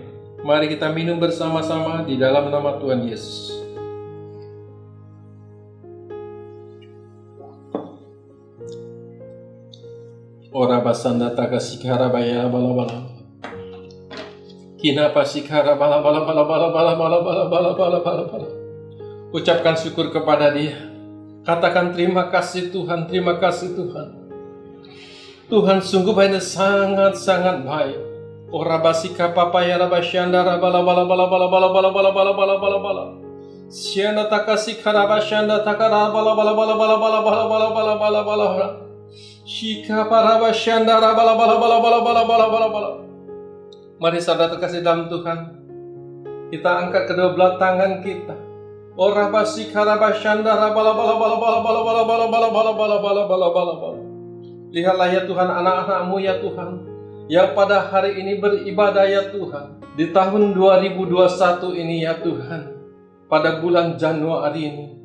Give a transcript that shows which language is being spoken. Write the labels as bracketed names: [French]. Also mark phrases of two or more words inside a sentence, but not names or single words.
[Indonesian] Mari kita minum bersama-sama di dalam nama Tuhan Yesus. Ora basanda taka sikara baya bala bala. Kina pasikara bala bala bala bala bala bala bala bala bala bala bala. Ucapkan syukur kepada Dia. Katakan terima kasih Tuhan, terima kasih Tuhan. Tuhan sungguh banyak sangat-sangat baik. Ora basika papaya rabasyanda bala bala bala bala bala bala bala bala bala bala bala. Syanda takasi karabasyanda takara bala bala bala bala bala bala bala bala bala bala. Shika parabasyanda bala bala bala bala bala bala bala bala. Mari saudara terkasih dalam Tuhan, kita angkat kedua belah tangan kita. Ora basika rabasyanda bala bala bala bala bala bala bala bala bala bala bala bala bala bala. Lihatlah ya Tuhan anak-anak-Mu ya Tuhan, yang pada hari ini beribadah ya Tuhan, di tahun 2021 ini ya Tuhan, pada bulan Januari ini.